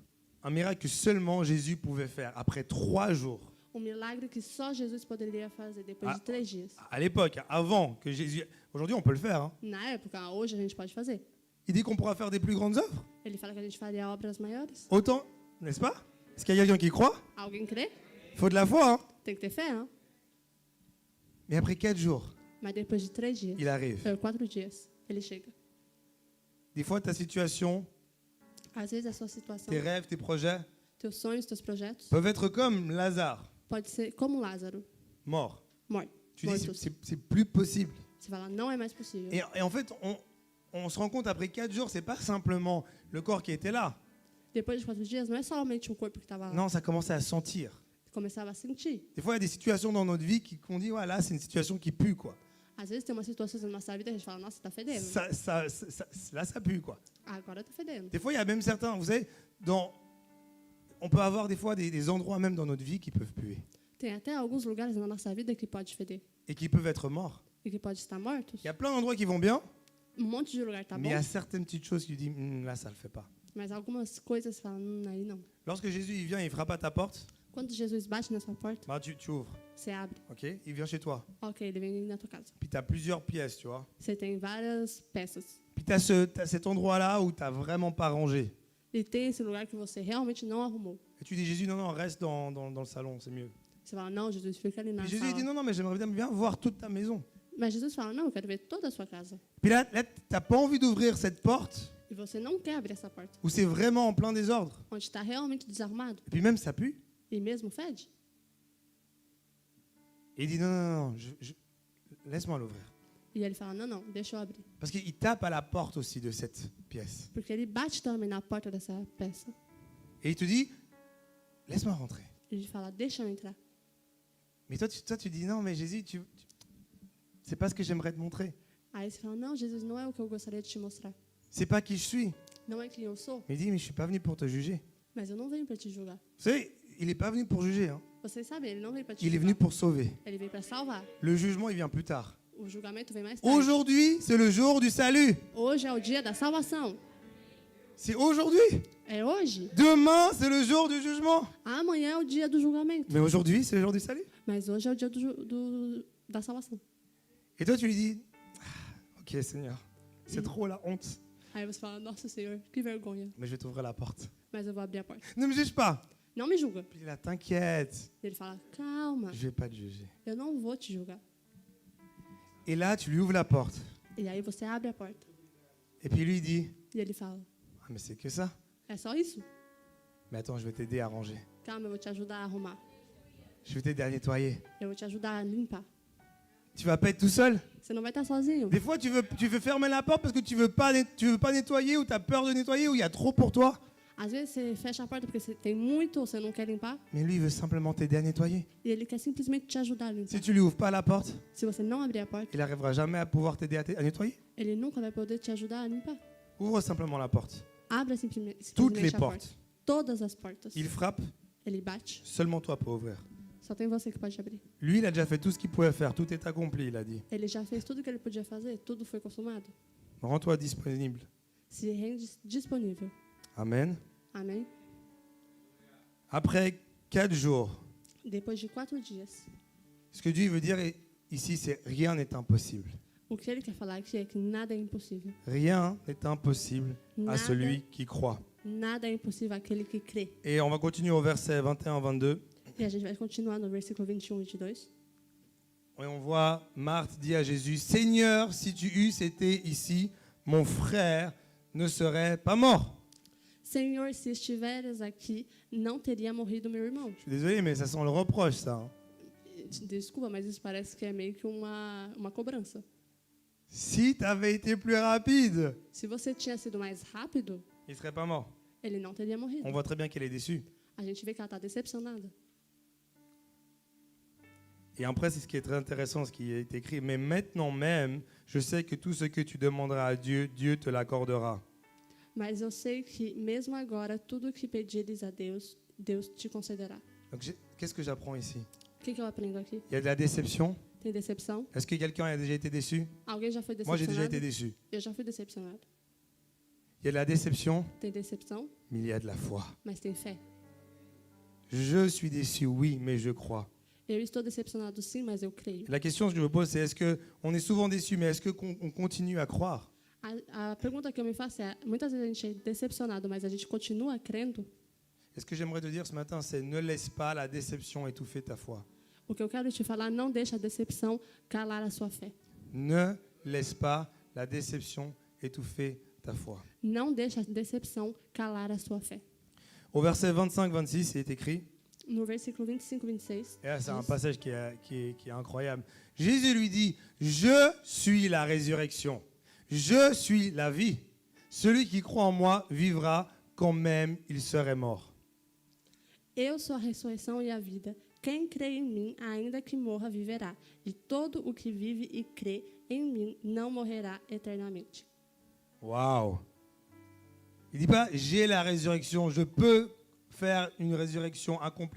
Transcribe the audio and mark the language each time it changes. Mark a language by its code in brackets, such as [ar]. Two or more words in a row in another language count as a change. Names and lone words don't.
[fr] Un miracle que seulement Jésus pouvait faire après 3 jours. [pt] Milagre que só Jesus poderia fazer depois de 3 dias. [fr] À l'époque, avant que Jésus... Aujourd'hui, on peut le faire. Hein. [pt] Na época, hoje a gente pode fazer. [fr] Il dit qu'on pourra faire des plus grandes œuvres. [pt] Ele fala que a gente faria obras maiores. [fr] Autant, n'est-ce pas? Est-ce qu'il y a quelqu'un qui croit? [pt] Alguém crê? [fr] Il faut de la foi. Hein. [pt] Tem que ter fé, hein? [fr] Mais après 4 jours, [pt] Mas depois de 3 dias, [fr] il arrive. [pt] 4 dias, ele chega. [fr] Des fois, ta situation, [pt] Às vezes a sua situação, [fr] tes rêves, tes projets [pt] teus sonhos, teus projetos, [fr] peuvent être comme Lazare, [pt] pode ser como Lázaro, [fr] mort. [pt] morto. [fr] Tu dis, [pt] Mortos. [fr] c'est plus possible. [pt] Você fala, não é mais possível. [fr] Et en fait, on se rend compte après 4 jours, c'est pas simplement le corps qui était là. [pt] Depois de 4 dias, não é somente o corpo que estava lá. [fr] Non, ça commençait à sentir. [pt] Começava a sentir. [fr] Des fois, il y a des situations dans notre vie qu'on dit, ouais, là, c'est une situation qui pue, quoi. [pt] Às vezes tem uma situação na nossa vida que a gente fala, nossa, tá fedendo. [fr] Là, ça pue, quoi. [pt] Agora tá fedendo. [fr] Des fois, il y a même certains, vous savez, on peut avoir des fois des endroits même dans notre vie qui peuvent puer [pt] Tem até alguns lugares na nossa vida que pode feder [fr] et qui peuvent être morts. [pt] e que pode estar mortos. [fr] Il y a plein d'endroits qui vont bien, [pt] Monte de lugar tá [fr] mais il [pt] bom, [fr] y a certaines petites choses qui disent, là, ça le fait pas. [pt] mas algumas coisas você fala, aí não. [fr] Lorsque Jésus il vient, il frappe à ta porte, [pt] Quando Jesus bate na sua porta, [fr] bah, tu ouvres. [pt] você abre. [fr] Ok? Il vient chez toi. [pt] Ok, ele vem na tua casa. [fr] Puis tu as plusieurs pièces, tu vois. [pt] Você tem várias peças. [fr] Puis tu as cet endroit-là où tu n'as vraiment pas rangé. [pt] E tem esse lugar que você realmente não arrumou. [fr] Et tu dis, Jésus, non, non, reste dans le salon, c'est mieux. [pt] Você fala, não, Jesus, fica ali na [fr] Puis Jésus il dit, [pt] sala. [fr] non, non, mais j'aimerais bien voir toute ta maison. [pt] Mas Jesus fala, não, eu quero ver toda a sua casa. [fr] Puis là tu n'as pas envie d'ouvrir cette porte [pt] E você não quer abrir essa porta, [fr] où c'est vraiment en plein désordre. [pt] onde está realmente desarrumado [fr] Et puis même, ça pue. [pt] e mesmo fede. [fr] Et il dit, non, non, non, laisse-moi l'ouvrir. [pt] E ele fala, não, não, deixa eu abrir. [fr] Parce qu'il tape à la porte aussi de cette pièce. [pt] Porque ele bate também na porta dessa peça. [fr] Et il te dit, laisse-moi rentrer. [pt] Ele fala, deixa eu entrar. [fr] Mais toi, tu dis, non, mais Jésus, c'est pas ce que j'aimerais te montrer. [pt] Aí você fala, não, Jesus, não é o que eu gostaria de te mostrar. [fr] C'est pas qui je suis. [pt] Não é quem eu sou, [fr] Mais il dit, mais je suis pas venu pour te juger. [pt] mas eu não venho para te julgar. [fr] Vous savez, il n'est pas venu pour juger. Hein. [pt] Vocês sabem, ele não veio para te [fr] Il est [pt] julgar. [fr] venu pour sauver. [pt] Ele veio para salvar. [fr] Le jugement, il vient plus tard. [pt] O julgamento vem mais tarde. [fr] Aujourd'hui, c'est le jour du salut. [pt] Hoje é o dia da salvação. [fr] C'est aujourd'hui. [pt] É hoje. [fr] Demain, c'est le jour du jugement. [pt] Amanhã é o dia do julgamento. [fr] Mais aujourd'hui, c'est le jour du salut. [pt] Mas hoje é o dia da salvação. [fr] Et toi, tu lui dis, ah, ok Seigneur, c'est trop la honte. [pt] Aí você fala, nossa Senhor, que vergonha. [fr] Mais je vais t'ouvrir la porte. [pt] Mas eu vou abrir a porta. [fr] Ne me juge pas. [pt] Não me julga. [fr] Puis là, t'inquiète, [pt] Ele fala, calma, [fr] je vais pas te juger. [pt] eu não vou te julgar. [fr] Et là, tu lui ouvres la porte. [pt] E aí você abre a porta. [fr] Et puis lui, il dit, [pt] E ele fala, [fr] ah, mais c'est que ça. [pt] é só isso? [fr] Mais attends, je vais t'aider à ranger. [pt] Calma, eu vou te ajudar a arrumar. [fr] Je vais t'aider à nettoyer. [pt] Eu vou te ajudar a limpar. [fr] Tu vas pas être tout seul. [pt] Você não vai estar sozinho. [fr] Des fois, tu veux fermer la porte parce que tu veux pas nettoyer ou tu as peur de nettoyer ou il y a trop pour toi. [pt] Às vezes você fecha a porta porque você tem muito ou você não quer limpar. [fr] Mais lui, il veut simplement t'aider à nettoyer. [pt] E ele quer simplesmente te ajudar a limpar. [fr] Si tu lui ouvres pas la porte, [pt] Se você não abrir a porta, [fr] il n'arrivera jamais à pouvoir t'aider à nettoyer. [pt] ele nunca vai poder te ajudar a limpar. [fr] Ouvre simplement la porte. [pt] Abra simplesmente [fr] Toutes les [pt] a porta. [fr] portes. [pt] Todas as portas. [fr] Il frappe, [pt] Ele bate. [fr] seulement toi peux ouvrir. [pt] Só tem você que pode abrir. [fr] Lui, il a déjà fait tout ce qu'il pouvait faire. Tout est accompli, il a dit. [pt] Ele já fez tudo o que ele podia fazer. Tudo foi consumado. [fr] Rends-toi disponible. [pt] Se rende disponível. [fr] Amen. [pt] Amém? [fr] Après 4 jours, [pt] Depois de 4 dias. [fr] ce que Dieu veut dire ici, c'est rien n'est impossible. [pt] O que ele quer falar aqui é que nada é impossível. [fr] Rien n'est impossible à [pt] Nada, [fr] celui qui croit. [pt] nada é impossível àquele que crê. [fr] Et on va continuer au verset 21-22. [pt] E a gente vai continuar no versículo 21 e 22. [fr] Et on voit Marthe dit à Jésus, Seigneur, si tu eusses été ici, mon frère ne serait pas mort. [pt] Senhor, se estiveres aqui, não teria morrido meu irmão. [fr] Je suis désolé, mais ça sent le reproche, ça. Hein. [pt] Desculpa, mas isso parece que é meio que uma cobrança. [fr] Si tu avais été plus rapide, [pt] Se você tinha sido mais rápido, [fr] il ne serait pas mort. [pt] ele não teria morrido. [fr] On voit très bien qu'elle est déçue. [pt] A gente vê que ela está decepcionada. [fr] Et après, c'est ce qui est très intéressant, ce qui est écrit. Mais maintenant même, je sais que tout ce que tu demanderas à Dieu, Dieu te l'accordera. [pt] Mas eu sei que, mesmo agora, tudo que pedires a Deus, Deus te concederá. [fr] Donc, qu'est-ce que j'apprends ici? [pt] O que eu aprendo aqui? [fr] Il y a de la déception. [pt] Tem decepção? [fr] Est-ce que quelqu'un a déjà été déçu? [pt] Alguém já foi [fr] Moi, j'ai déjà [pt] decepcionado? [fr] été déçu. [pt] Eu já fui decepcionado. [fr] Il y a de la déception, [pt] Tem decepção, [fr] mais il y a de la foi. [pt] mas tem fé. [fr] Je suis déçu, oui, mais je crois. [pt] Eu estou decepcionado sim, mas eu creio. [fr] La question que je me pose, c'est est-ce qu'on est souvent déçu, mais est-ce qu'on continue à croire? [pt] A pergunta que eu me faço é, muitas vezes a gente é decepcionado, mas a gente continua crendo? [fr] Et ce que j'aimerais te dire ce matin, c'est ne laisse pas la déception étouffer ta foi. [pt] O que eu quero te falar, não deixa a decepção calar a sua fé. [fr] Ne laisse pas la déception étouffer ta foi. [pt] Não deixa a decepção calar a sua fé. [fr] Au verset 25-26, il est écrit, [pt] No versículo 25 e 26, [fr] et là c'est un [pt] diz, [fr] passage qui est incroyable. Jésus lui dit, je suis la résurrection, je suis la vie. Celui qui croit en moi vivra quand même il serait mort. [pt] eu sou a ressurreição e a vida. Quem crê em mim, ainda que morra, viverá. E todo o que vive e crê em mim não morrerá eternamente. [fr] Waouh! Il dit pas j'ai la résurrection, je peux faire une résurrection, accomplir.